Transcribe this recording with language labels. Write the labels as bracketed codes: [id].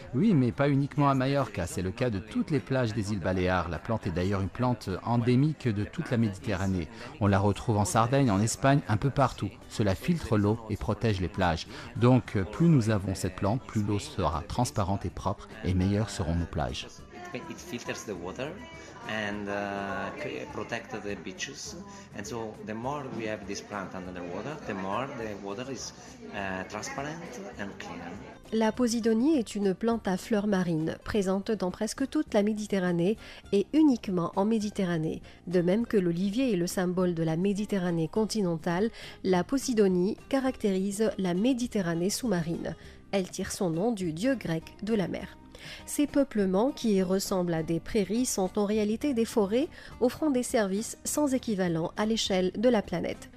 [fr] Oui, mais pas uniquement à Majorca, c'est le cas de toutes les plages des îles Baléares. La plante est d'ailleurs une plante endémique de toute la Méditerranée. On la retrouve en Sardaigne, en Espagne, un peu partout. Cela filtre l'eau et protège les plages. Donc, plus nous avons cette plante, plus l'eau sera transparente et propre et meilleures seront nos plages. [en] It filters the water and protect the beaches, and so the more we have this plant under the water, the more the water is transparent and clear. [fr] La Posidonie est une plante à fleurs marines, présente dans presque toute la Méditerranée et uniquement en Méditerranée. De même que l'olivier est le symbole de la Méditerranée continentale, la Posidonie caractérise la Méditerranée sous-marine. Elle tire son nom du dieu grec de la mer. Ces peuplements, qui ressemblent à des prairies, sont en réalité des forêts offrant des services sans équivalent à l'échelle de la planète.